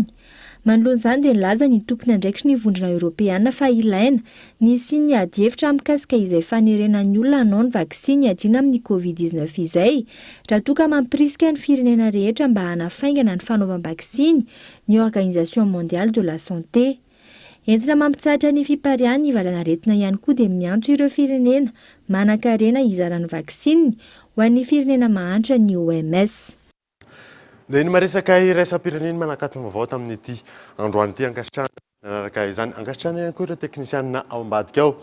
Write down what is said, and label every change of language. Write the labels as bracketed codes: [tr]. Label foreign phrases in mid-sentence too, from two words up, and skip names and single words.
[mg] Manoloana izany dia nilaza ny tompony andraikitry ny vondrona Europeana fa ilaina nisy ny ady hevitra mikasika izay fanerenan'ny olona hanao ny vaksiny adina amin'ny Covid-19 izay, raha toa ka mampirisika ny firenena rehetra mba hanafaingana ny fanaovam-vaksiny ny Organisation mondiale de la santé. Entina mampitsahatra ny fipariany ny valana retina ihany koa dia miantso ireo firenena manan-karena hizaran'ny vaksiny ho an'ny firenena mahantra ny OMS. Dia ny maresaka iraisam-pirenena manakatona vaovao tamin'ity androany ity angatrana nanaraka izany angatrana ihany koa ireo teknisianina ao ambadika ao.